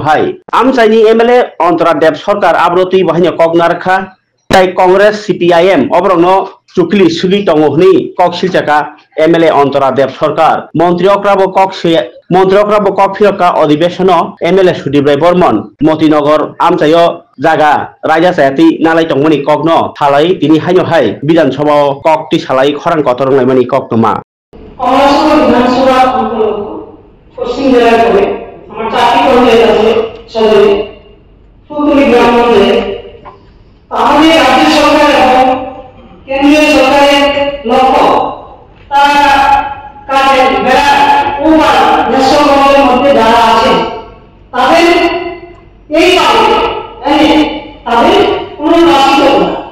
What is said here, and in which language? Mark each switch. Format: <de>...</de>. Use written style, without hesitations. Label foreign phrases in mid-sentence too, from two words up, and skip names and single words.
<trp>हाय आमचाइनि एमएलए अंतरादेव सरकार आब्रो तुई बाहायनो कक नारखा ताई कांग्रेस सीपीआईएम अब्रनो चुकली सुगि तंगोहनि कक सिलचाका एमएलए अंतरादेव सरकार मंत्री अक्राबो कक फिरका अधिवेशन एमएलए सुदीप राय बर्मन मतिनगर आमचाइयो जागा राजा सायाति नालाय तंगमनि ककनो थालाय तिनि हाइनो हाय विधानसभा कक ति सालाय खरां कतरंलायमानि कक नमा</trp> <bn>কংগ্রেস বিধানসভা পশ্চিম জেলায় পড়ে আমার 4টি পঞ্চায়েত আছে সদরে ফুলতলি গ্রাম পঞ্চায়েত তাহলে রাজ্য সরকার এবং কেন্দ্রীয় সরকারের লক্ষ্য তারা কাজে বেড়া</bn> <en>over national government's</en> <bn>মধ্যে যারা আছে তাদের এইভাবে এনে তাদের পুনর্বাসিত করা</bn>